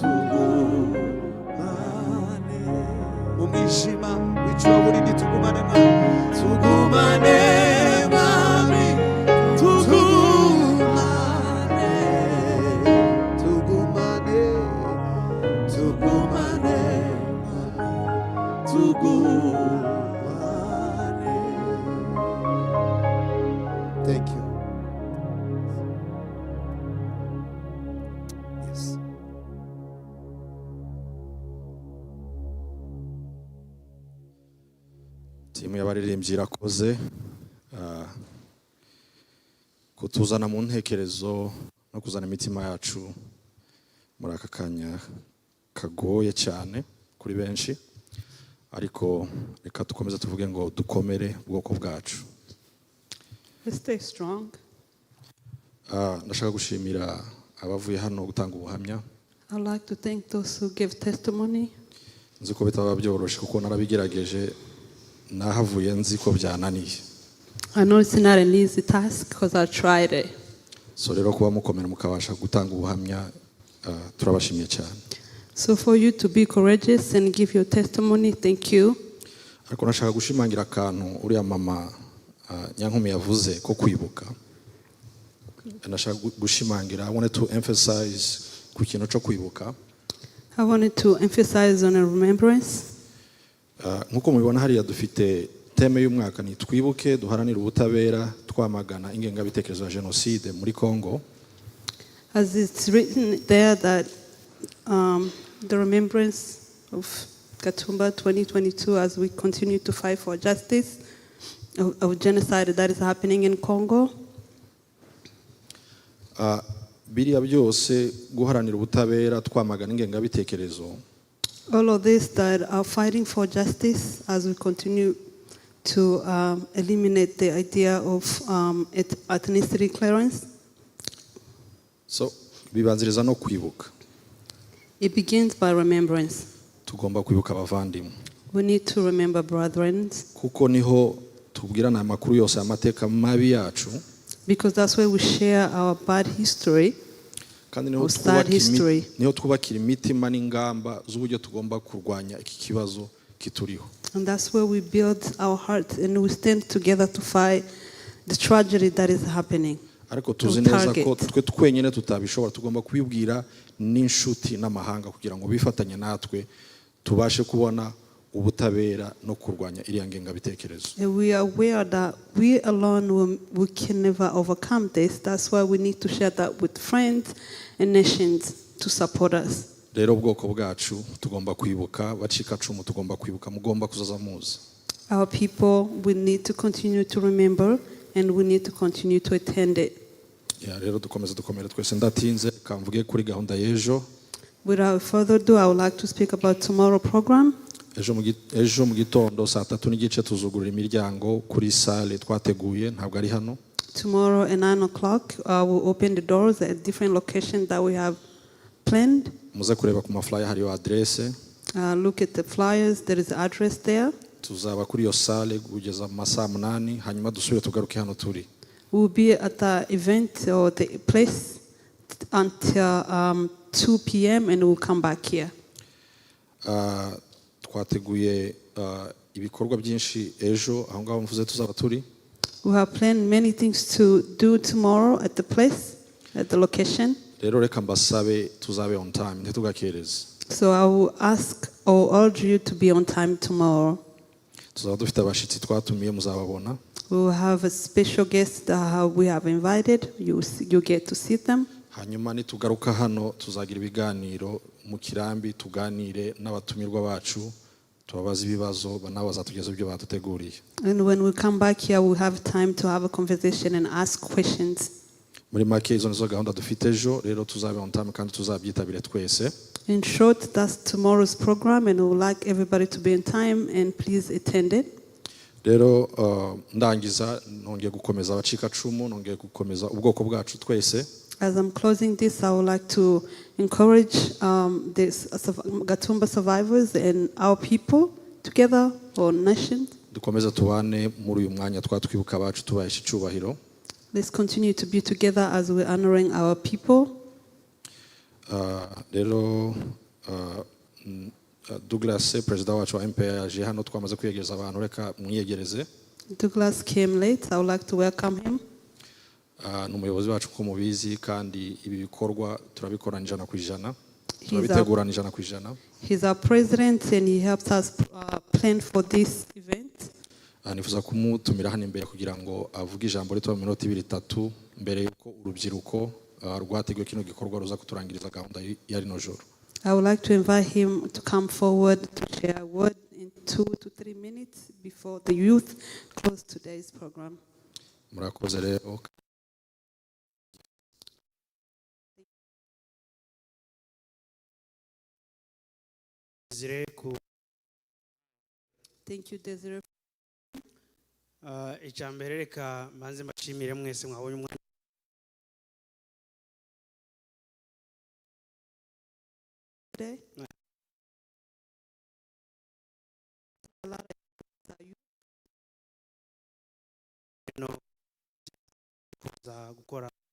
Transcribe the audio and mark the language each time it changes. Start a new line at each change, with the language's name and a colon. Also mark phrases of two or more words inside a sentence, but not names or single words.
Kinyarwanda: tugumane mu mwijima w'icuraburindi tugumane mwami tugumane mwami tugumane tugumane tugumane tugumane.
English: Thank you. Yes.
Kinyarwanda: Timu y'abaririmbyi irakoze kutuzana mu ntekerezo no kuzana imitima yacu muri aka kanya kagoye cyane kuri benshi, ariko reka dukomeze tuvuge ngo dukomere ubwoko bwacu.
English: Let's stay strong.
Kinyarwanda: Ndashaka gushimira abavuye hano gutanga ubuhamya.
English: I'd like to thank those who give testimony.
Kinyarwanda: Nzi ko bitaba byoroshye kuko narabigerageje, nahavuye nzi ko byananiye.
English: I know it's not an easy task because I tried it.
Kinyarwanda: So rero kuba mukomera mukabasha gutanga ubuhamya turabashimiye cyane.
English: So for you to be courageous and give your testimony, thank you.
Kinyarwanda: Ariko nashaka gushimangira akantu uriya mama Nyankumi yavuze ko kwibuka. Nashaka gushimangira,
English: I wanted to emphasize
Kinyarwanda: ku kintu cyo kwibuka.
English: I wanted to emphasize on a remembrance.
Kinyarwanda: Nkuko mubibona hariya dufite teme y'umwaka ni twibuke duharanire ubutabera twamagana ingengabitekerezo ya jenoside muri Congo.
English: As it's written there that the remembrance of Gatumba 2022 as we continue to fight for justice of genocide that is happening in Congo.
Kinyarwanda: Biriya byose guharanira ubutabera twamagana ingengabitekerezo.
English: All of this that are fighting for justice as we continue to eliminate the idea of ethnicity clearance.
Kinyarwanda: So bibanziriza no kwibuka.
English: It begins by remembrance.
Kinyarwanda: Tugomba kwibuka abavandimwe.
English: We need to remember brethren.
Kinyarwanda: Kuko niho tubwirana amakuru yose amateka mabi yacu.
English: Because that's where we share our bad history.
Kinyarwanda: Kandi niho twubakira imitima n'ingamba z'uburyo tugomba kurwanya iki kibazo kituriho.
English: And that's where we build our hearts and we stand together to fight the tragedy that is happening.
Kinyarwanda: Ariko tuzi neza ko twe twenyine tutabishobora, tugomba kubibwira n'inshuti n'amahanga kugira ngo bifatanye natwe tubashe kubona ubutabera no kurwanya iriya ngengabitekerezo.
English: We are aware that we alone we can never overcome this. That's why we need to share that with friends and nations to support us.
Kinyarwanda: Rero ubwoko bwacu tugomba kwibuka, bacika cumu tugomba kwibuka, mugomba kuzaza muzi.
English: Our people, we need to continue to remember and we need to continue to attend it.
Kinyarwanda: Rero dukomeze dukomere twese, ndatinze kamvuge kuri gahunda y'ejo.
English: Without further ado, I would like to speak about tomorrow program.
Kinyarwanda: Ejo mu gitondo saa 3:30 tuzugurura imiryango kuri salle twateguye, ntabwo ari hano.
English: Tomorrow at 9 o'clock, we'll open the doors at different locations that we have planned.
Kinyarwanda: Muze kureba ku maflyer hariyo adresse.
English: Look at the flyers, there is the address there.
Kinyarwanda: Tuzaba kuri iyo salle kugeza mu masaa 8 hanyuma dusubire tugaruke hano turi.
English: We'll be at the event or the place until 2 p.m. and we'll come back here.
Kinyarwanda: Twateguye ibikorwa byinshi ejo aho ngaho mvuze tuzaba turi.
English: We have planned many things to do tomorrow at the place, at the location.
Kinyarwanda: Rero reka mbasabe tuzabe
English: on time
Kinyarwanda: ntitugakereze.
English: So I will ask or urge you to be on time tomorrow.
Kinyarwanda: Tuzaba dufite abashitsi twatumiye muzababona.
English: We will have a special guest that we have invited. You get to see them.
Kinyarwanda: Hanyuma nitugaruka hano tuzagira ibiganiro mu kirambi tuganire n'abatumirwa bacu tubabaza ibibazo nabo bazatugeza ibyo baduteguriye.
English: And when we come back here we have time to have a conversation and ask questions.
Kinyarwanda: Muri make izo nizo gahunda dufite ejo, rero tuzabe
English: on time
Kinyarwanda: kandi tuzabyitabire twese.
English: In short, that's tomorrow's program and we would like everybody to be in time and please attend it.
Kinyarwanda: Rero ndangiza nongeye gukomeza abacika cumu, nongeye gukomeza ubwoko bwacu twese.
English: As I'm closing this, I would like to encourage this Gatumba survivors and our people together, our nation.
Kinyarwanda: Dukomeze tubane muri uyu mwanya twatwibuka abacu tubahesha icyubahiro.
English: Let's continue to be together as we're honoring our people.
Kinyarwanda: Rero Douglas perezida wacu wa MPR yaje hano twamaze kwiyegereza abantu, reka mwiyegereze.
English: Douglas came late. I would like to welcome him.
Kinyarwanda: N'umuyobozi wacu ko mubizi kandi ibi bikorwa turabikorana 100%. Turabitegurana 100%.
English: He's our president and he helps us plan for this event.
Kinyarwanda: Nifuza kumutumira hano imbere kugira ngo avuge ijambo rito mu minota 2-3 mbere yuko urubyiruko rwateguye kino gikorwa ruza kuturangiriza gahunda ya rino joro.
English: I would like to invite him to come forward to share a word in 2 to 3 minutes before the youth close today's program.
Kinyarwanda: Murakoze rero.
English: Thank you, Desiree.
Kinyarwanda: Icyambere reka mbanze mbashimire mwese mwabonye umwanya
English: today.
Kinyarwanda: gukora